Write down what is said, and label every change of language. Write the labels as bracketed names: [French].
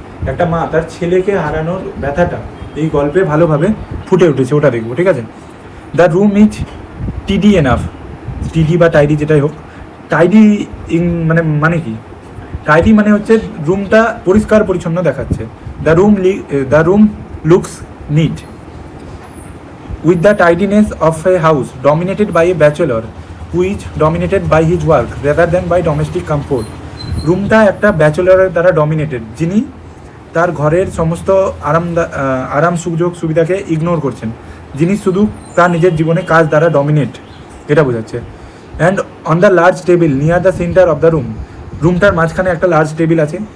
[Bangla] একটা মা তার ছেলেকে হারানোর ব্যথাটা এই গল্পে ভালোভাবে ফুটে উঠেছে, ওটা দেখবো, ঠিক আছে? [English] the room is tidy enough, [Bangla] টিডি বা টাইডি যেটাই হোক। টাইডি মানে কি? টাইডি মানে হচ্ছে রুমটা পরিষ্কার পরিচ্ছন্ন দেখাচ্ছে। [English] The room looks neat with the tidiness of a house dominated by a bachelor who is dominated by his work rather than by domestic comfort. [Bangla] রুমটা একটা ব্যাচেলরের দ্বারা ডমিনেটেড, যিনি তার ঘরের সমস্ত আরাম সুযোগ সুবিধাকে ইগনোর করছেন, যিনি শুধু তার নিজের জীবনে কাজ দ্বারা ডমিনেট, এটা বোঝাচ্ছে। [English] and on the large table near the centre of the রুমটার [Bangla] মাঝখানে একটা লার্জ টেবিল আছে।